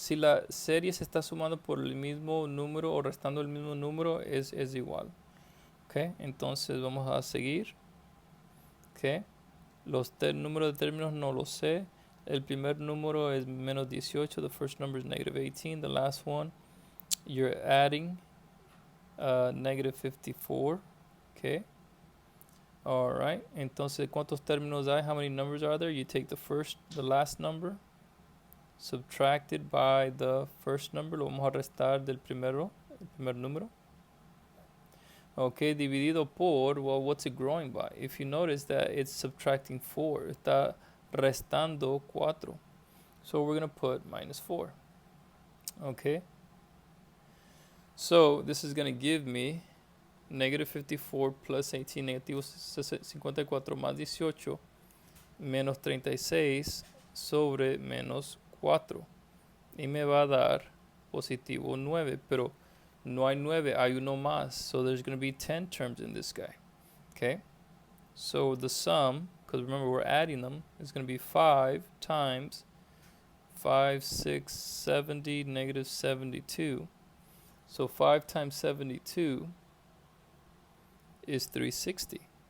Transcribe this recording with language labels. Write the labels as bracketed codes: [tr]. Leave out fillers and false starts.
[es] Si la serie se está sumando por el mismo número o restando el mismo número, es igual. Okay? Entonces vamos a seguir. Okay? Los números de términos no los sé. El primer número es menos 18. [en] The first number is negative 18. The last one, you're adding negative 54. Okay? Alright. [es] Entonces, ¿cuántos términos hay? [en] How many numbers are there? You take the last number, subtracted by the first number. [es] Lo vamos a restar del el primer número. [en] Okay, [es] dividido por, [en] well, what's it growing by? If you notice that it's subtracting 4, [es] está restando 4. [en] So we're going to put minus 4. Okay. So this is going to give me negative 54 plus 18, [es] negativo 54 más 18, menos 36 sobre menos 4. Y me va a dar positivo 9, pero no hay 9, hay uno más. [en] So there's going to be 10 terms in this guy. Okay? So the sum, because remember we're adding them, is going to be 5 times 5, 6, 70, negative 72. So 5 times 72 is 360.